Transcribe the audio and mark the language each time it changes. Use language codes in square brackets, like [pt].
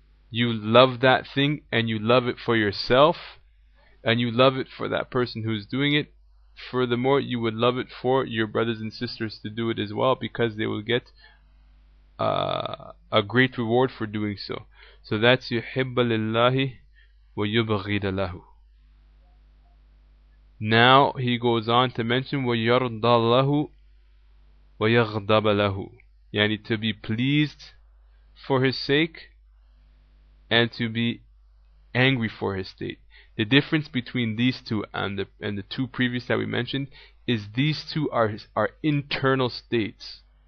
[en] You love that thing, and you love it for yourself, and you love it for that person who's doing it. Furthermore, you would love it for your brothers and sisters to do it as well, because they will get a great reward for doing so. So that's [ar] يُحِبَّ لِلَّهِ وَيُبْغِضَ لَهُ. [en] Now he goes on to mention [ar] وَيَرْضَى لَهُ وَيَغْضَبَ لَهُ, [en] yani to be pleased for his sake and to be angry for his sake. The difference between these two and the two previous that we mentioned is these two are internal states.